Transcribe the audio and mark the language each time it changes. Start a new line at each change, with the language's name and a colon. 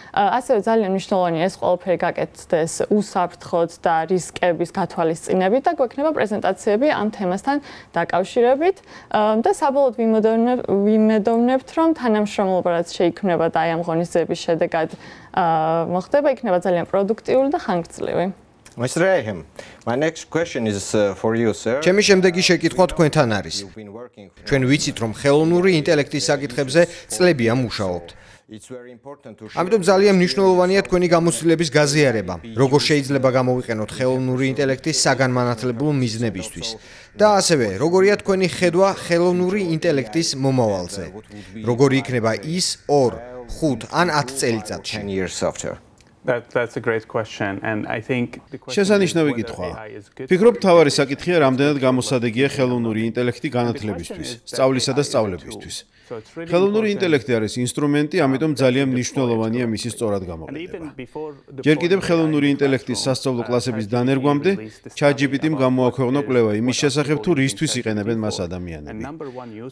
Georgian: ასევე ძალიან მნიშვნელოვანია ეს ყველაფერი გაკეთდეს უსაფრთხოდ და რისკების გათვალისწინებით და გვექნება პრეზენტაციები ამ თემასთან დაკავშირებით და საბოლოოდ ვიმედოვნებთ, რომ თანამშრომლობა რაც შეიქმნება და აი ამ ღონისძიების შედეგად მოხდება, იქნება ძალიან პროდუქტიული და ხანგრძლივი.
English: Mr. Eihim, my next question is for you, sir.
Georgian: ჩემი შემდეგი შეკითხვა თქვენთან არის. ჩვენ ვიცით, რომ ხელოვნური ინტელექტის საკითხებზე წლებია მუშაობთ. ამიტომ ძალიან მნიშვნელოვანია თქვენი გამოცდილების გაზიარება, როგორ შეიძლება გამოვიყენოთ ხელოვნური ინტელექტის საგანმანათლებლო მიზნებისთვის. და ასევე, როგორია თქვენი ხედვა ხელოვნური ინტელექტის მომავალზე. როგორი იქნება ის 2, 5 ან 10 წელიწადში.
English: That's a great question and I think
Georgian: შესანიშნავი კითხვაა. ფიქრობ, თავარი საკითხია, რამდენად გამოსადეგია ხელოვნური ინტელექტი განათლებისთვის, სწავლისა და სწავლებისთვის. ხელოვნური ინტელექტი არის ინსტრუმენტი, ამიტომ ძალიან მნიშვნელოვანია მისი სწორად გამოყენება. ჯერ კიდევ ხელოვნური ინტელექტის სასწავლო კლასების დანერგვამდე ChatGPT-მ გამოაქვეყნა კვლევა იმის შესახებ, თუ რისთვის იყენებენ მას ადამიანები.